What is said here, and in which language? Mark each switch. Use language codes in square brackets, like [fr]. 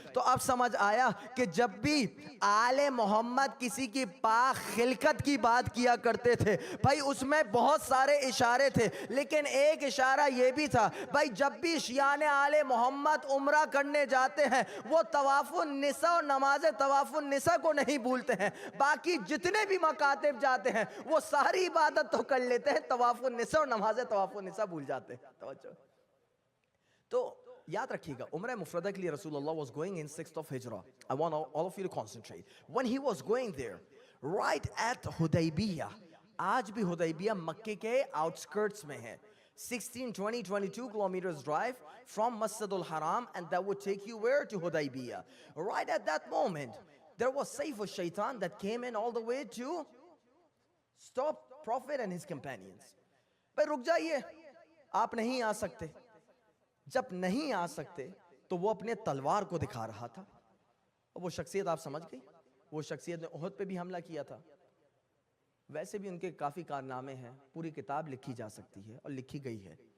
[ur] تو اب سمجھ آیا کہ جب بھی آل محمد کسی کی پاک خلقت کی بات کیا کرتے تھے بھائی اس میں بہت سارے اشارے تھے, لیکن ایک اشارہ یہ بھی تھا بھائی جب بھی شیعان آل محمد عمرہ کرنے جاتے ہیں وہ طواف النساء اور نماز طواف النساء کو نہیں بھولتے ہیں. باقی جتنے بھی مکاتب جاتے ہیں وہ ساری عبادت تو کر لیتے ہیں, طواف النساء اور نماز طواف النساء بھول جاتے ہیں. توجہ. تو یاد رکھیے گا, عمرہ مفردہ کے لیے رسول اللہ [en] was going in 6th of Hijrah. I want all of you to concentrate. When he was going there, right at Hudaybiyah, [ur] آج بھی حدیبیہ مکے کے outskirts میں ہے. [en] 22 kilometers drive from Masjid al-Haram, and that would take you where? To Hudaybiyah. Right at that moment, there was Sayf al-Shaitan that came in all the way to stop Prophet and his companions. [ur] بھائی رک جائیے, آپ نہیں آ سکتے. جب نہیں آ سکتے تو وہ اپنے تلوار کو دکھا رہا تھا, اور وہ شخصیت آپ سمجھ گئی, وہ شخصیت نے احد پہ بھی حملہ کیا تھا. ویسے بھی ان کے کافی کارنامے ہیں, پوری کتاب لکھی جا سکتی ہے اور لکھی گئی ہے.